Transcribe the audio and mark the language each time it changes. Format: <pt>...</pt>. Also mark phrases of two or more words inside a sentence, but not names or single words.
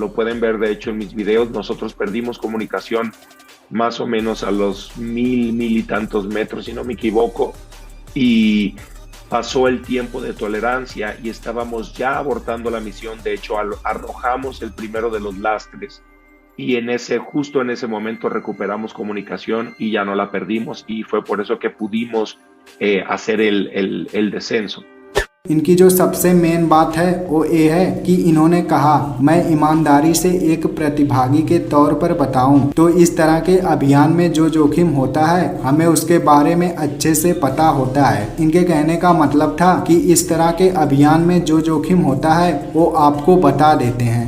<es>Lo pueden ver de hecho en mis videos. Nosotros perdimos comunicación más o menos a los 1000 y tantos metros, si no me equivoco, y pasó el tiempo de tolerancia y estábamos ya abortando la misión. De hecho, arrojamos el primero de los lastres y justo en ese momento recuperamos comunicación y ya no la perdimos, y fue por eso que pudimos hacer el descenso.</es> <hi>इनकी जो सबसे मेन बात है वो ये है कि इन्होंने कहा, मैं ईमानदारी से एक प्रतिभागी के तौर पर बताऊं तो इस तरह के अभियान में जो जोखिम होता है हमें उसके बारे में अच्छे से पता होता है। इनके कहने का मतलब था कि इस तरह के अभियान में जो जोखिम होता है वो आपको बता देते हैं।</hi>